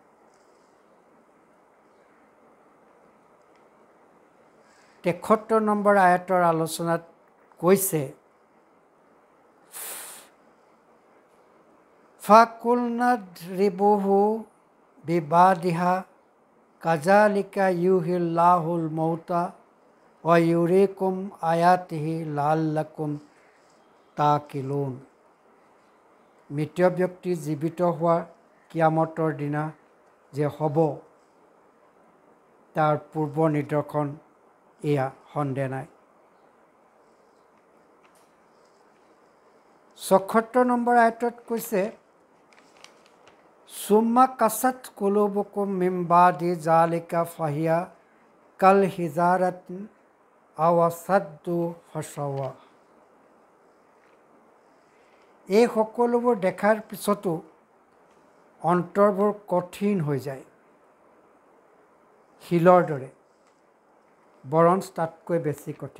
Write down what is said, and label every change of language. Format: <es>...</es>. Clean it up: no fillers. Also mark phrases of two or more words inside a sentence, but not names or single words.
<as>তেসত্তৰ নম্বৰ আয়াতৰ আলোচনাত কৈছে,</as> <ar>فقلنا اضربوه ببعضها كذلك يحيي الله الموتى ويريكم آياته لعلكم تعقلون.</ar> <as>মৃত ব্যক্তি জীৱিত হোৱা কিয়ামতৰ দিনা যে হ'ব তাৰ পূৰ্ব নিদৰ্শন এয়া, সন্দেহ নাই। ৭৪ নম্বৰ আয়াতত কৈছে,</as> <ar>ثم قست قلوبكم من بعد ذلك فهي كالحجارة أو أشد قسوة.</ar> <as>এই সকলোবোৰ দেখাৰ পিছতো অন্তৰবোৰ কঠিন হৈ যায়, শিলৰ দৰে, বৰঞ্চ তাতকৈ বেছি কঠিন।</as>